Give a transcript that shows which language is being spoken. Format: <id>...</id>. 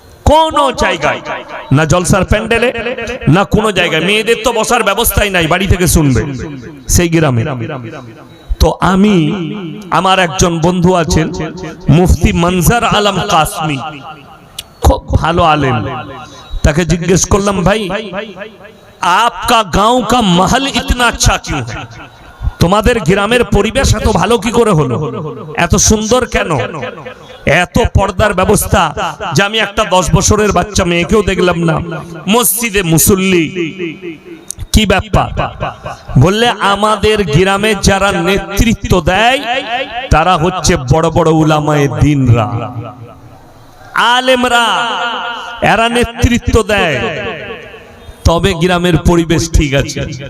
<bn>কোন জায়গায় না জলসার প্যান্ডেলে, না কোনো জায়গায়। মেয়েদের তো বসার ব্যবস্থাই নাই, বাড়ি থেকে শুনবে সেই গ্রামে। তো আমি, আমার একজন বন্ধু আছেন মুফতি মনজার আলম কাসমি, খুব ভালো আলেম। তাকে জিজ্ঞেস করলাম, ভাই</bn> <hi>आपका गांव का महल इतना अच्छा क्यों है?</hi> <bn>তোমাদের গ্রামের পরিবেশ এত ভালো কি করে হলো, এত সুন্দর কেন, এত পর্দার ব্যবস্থা যে আমি একটা 10 বছরের বাচ্চা মেয়েকেও দেখলাম না। মসজিদে মুসল্লি, কি ব্যাপার? বললে আমাদের গ্রামে যারা নেতৃত্ব দেয় তারা হচ্ছে বড় বড় উলামায়ে দ্বীনরা, আলেমরা, এরা নেতৃত্ব দেয়, তবে গ্রামের পরিবেশ ঠিক আছে।</bn>